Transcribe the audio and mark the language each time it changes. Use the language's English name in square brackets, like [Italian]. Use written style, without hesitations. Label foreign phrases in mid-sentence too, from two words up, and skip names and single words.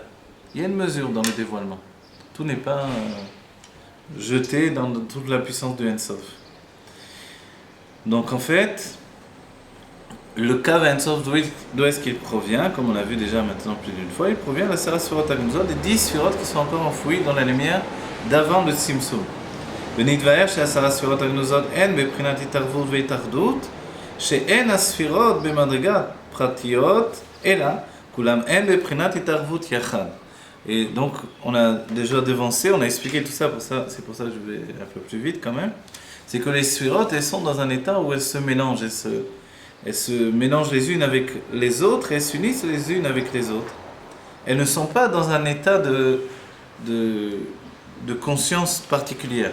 [French] Il y a une mesure dans le dévoilement. Tout n'est pas jeté dans toute la puissance de Ein Sof. Donc en fait, le Kav Ein Sof, d'où est-ce qu'il provient? Comme on l'a vu déjà maintenant plus d'une fois, il provient de la [Hebrew] עשר ספירות הגנוזות, [French] des 10 Sfirot qui sont encore enfouies dans la lumière d'avant le Tzimtzum. [Hebrew] ונתבהר ש10 הספירות הגנוזות הן בבחינת התערבות והתאחדות, שאין הספירות במדרגת פרטיות, אלא כולם הן בבחינת התערבות יחד. [French] Et donc, on a déjà devancé, on a expliqué tout ça, c'est pour ça que je vais un peu plus vite quand même. C'est que les sphirotes, elles sont dans un état où elles se mélangent, elles se mélangent les unes avec les autres et s'unissent les unes avec les autres. Elles ne sont pas dans un état de conscience particulière.